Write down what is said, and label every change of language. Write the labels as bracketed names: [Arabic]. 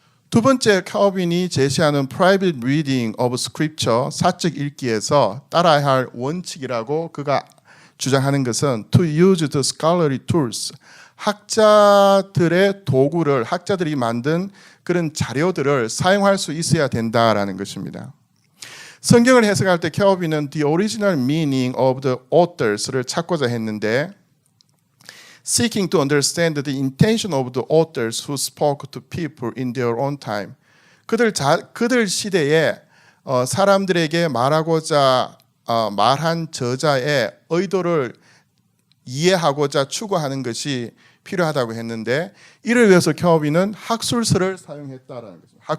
[Korean] 두 번째, 칼빈이 제시하는 [English] private reading of scripture, [Korean] 사적 읽기에서 따라야 할 원칙이라고 그가 주장하는 것은 [English] to use the scholarly tools, [Korean] 학자들의 도구를, 학자들이 만든 그런 자료들을 사용할 수 있어야 된다라는 것입니다. 성경을 해석할 때 켈빈은 [English] the original meaning of the authors를 [Korean] 찾고자 했는데 [English] seeking to understand the intention of the authors who spoke to people in their own time. [Korean] 그들 시대에 사람들에게 말하고자 말한 저자의 의도를 이해하고자 추구하는 것이 필요하다고 했는데 이를 위해서 켈빈은 학술서를 사용했다라는 거죠.